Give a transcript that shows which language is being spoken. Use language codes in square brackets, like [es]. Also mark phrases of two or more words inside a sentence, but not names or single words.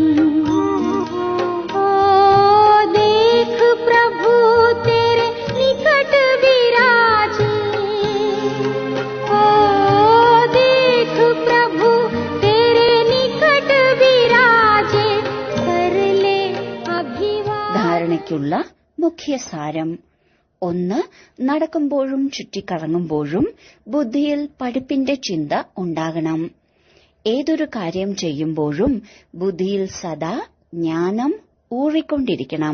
[hi] ओ देख प्रभु तेरे निकट विराजे, ओ देख प्रभु तेरे निकट विराजे, कर ले अभिवादन। [ml] ധാരണയ്ക്കുള്ള മുഖ്യസാരം: 1. നടക്കുമ്പോഴും ചുറ്റിക്കറങ്ങുമ്പോഴും ബുദ്ധിയിൽ പഠിപ്പിന്റെ ചിന്ത ഉണ്ടാകണം. ഏതൊരു കാര്യം ചെയ്യുമ്പോഴും ബുദ്ധിയിൽ സദാ ജ്ഞാനം ഊറിക്കൊണ്ടിരിക്കണം.